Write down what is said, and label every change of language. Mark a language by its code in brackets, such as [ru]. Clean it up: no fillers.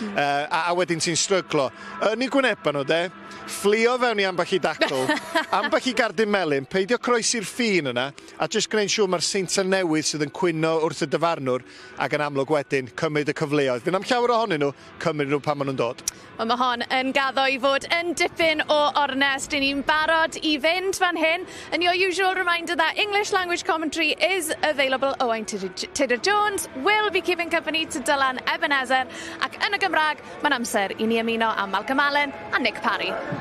[cy] A wedyn ti'n stryglo. Yn ei gwyneba nhw de, fflio fewn i ambell i dacl, ambell i gardyn melyn, peidio croesi'r ffin yna, a jyst gwneud siŵr mae'r Seintiau Newydd sydd yn cwyno wrth y dyfarnwr ac yn amlwg wedyn cymryd y cyfleoedd. Fy'n am llawer ohonyn nhw, cymryd nhw pan maen nhw'n dod. Mae hon yn gaddo i fod yn dipyn o ornest. Dyn ni'n barod i fynd fan hyn. [en] And your usual reminder that English language commentary is available. Owain Tudor-Jones will be keeping company to Dylan Ebenezer. [cy] Ac yn y Gymraeg, mae'n amser i ni ymuno am Malcolm Allen a Nick Parry.